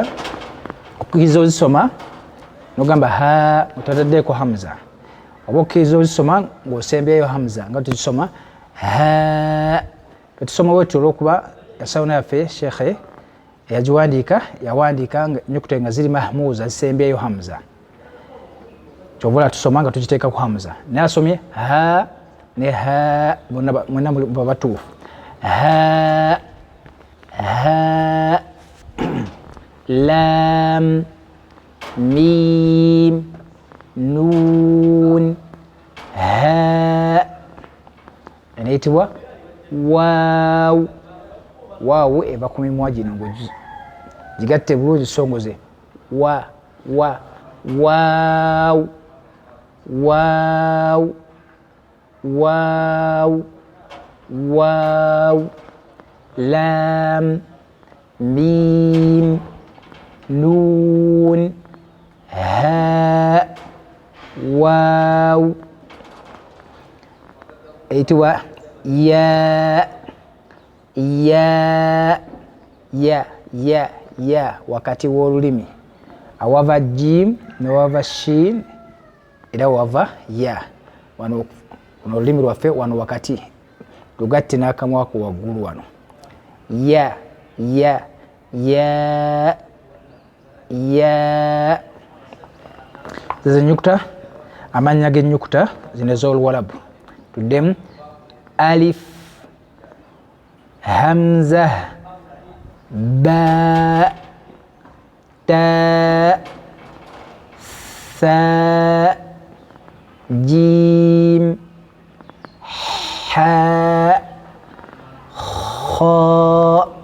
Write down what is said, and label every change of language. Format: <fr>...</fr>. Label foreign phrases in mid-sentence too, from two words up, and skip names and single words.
<lg>okukkiriza ozisoma n'ogamba ha otataddeko hamza oba okukkiriza ozisoma ng'osembyeyo hamza nga tuzisoma ha tetusoma bwetyo olw'okuba ensawuna yaffe shekhe eyagiwandiika yawandiika ennyukuta nga ziri mahmuza zisembyeyo hamza kyobula tusoma nga tugiteeka ku hamza naye asomye ha ne ha mwena babatuufu ha ha lam mim nun ha enayitibwa waawu waawu eva ku mimwa gino gigatte bulungi songoze wa waawu waaw waaw waaw lam mim nun ha waaw eyitibwa ya wakati w'olulimi awava jim newava shin era wava ya wano olulimi lwaffe wano wakati lugatte n'akamwa ko waggulu wano ya zizo ennyukuta amannya g'ennyukuta zino ez'oluwalabu tuddemu alif hamza ba ta sa jim ha kha</lg>